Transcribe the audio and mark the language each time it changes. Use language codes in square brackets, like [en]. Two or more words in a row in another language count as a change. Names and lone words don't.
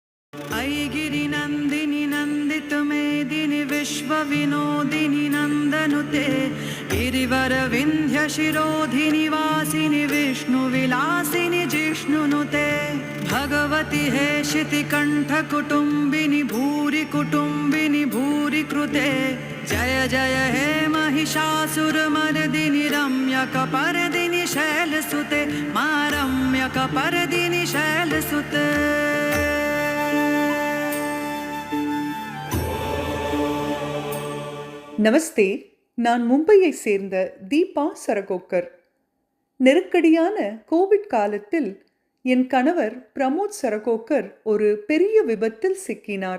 [sa] ऐगिरिनन्दिनि नन्दितमेदिनि विश्वविनोदिनि नन्दनुते गिरिवरविन्ध्यशिरोधिनि वासिनि विष्णुविलासिनि जिष्णुनुते भगवति हेशितिकण्ठकुटुम्बिनि भूरि कुटुम्बिनि भूरि कृते जय जय हे महिषासुरमर्दिनि रम्यकपर्दिनि शैलसुते मा रम्यकपर्दिनि शैलसुते। [ta] நமஸ்தே. நான் மும்பையை சேர்ந்த தீபா சரகோக்கர். நெருக்கடியான கோவிட் காலத்தில் என் கணவர் பிரமோத் சரகோக்கர் ஒரு பெரிய விபத்தில் சிக்கினார்.